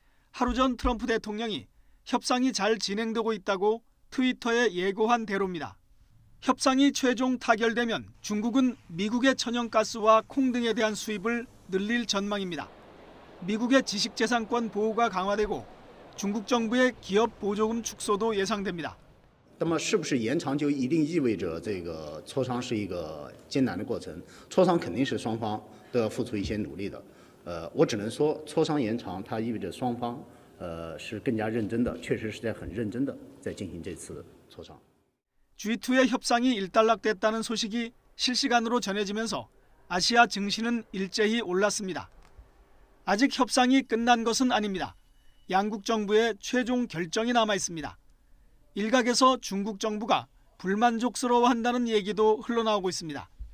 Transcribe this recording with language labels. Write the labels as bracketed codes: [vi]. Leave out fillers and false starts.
[ko] 하루 전 트럼프 대통령이 협상이 잘 진행되고 있다고 트위터에 예고한 대로입니다. 협상이 최종 타결되면 중국은 미국의 천연가스와 콩 등에 대한 수입을 늘릴 전망입니다. 미국의 지식재산권 보호가 강화되고 중국 정부의 기업 보조금 축소도 예상됩니다. [zh] 那么是不是延长就一定意味着这个磋商是一个艰难的过程？磋商肯定是双方都要付出一些努力的。我只能说，磋商延长它意味着双方是更加认真的，确实是在很认真的在进行这次磋商。 [ko] G2의 협상이 일단락됐다는 소식이 실시간으로 전해지면서 아시아 증시는 일제히 올랐습니다. 아직 협상이 끝난 것은 아닙니다. 양국 정부의 최종 결정이 남아 있습니다. 일각에서 중국 정부가 불만족스러워한다는 얘기도 흘러나오고 있습니다.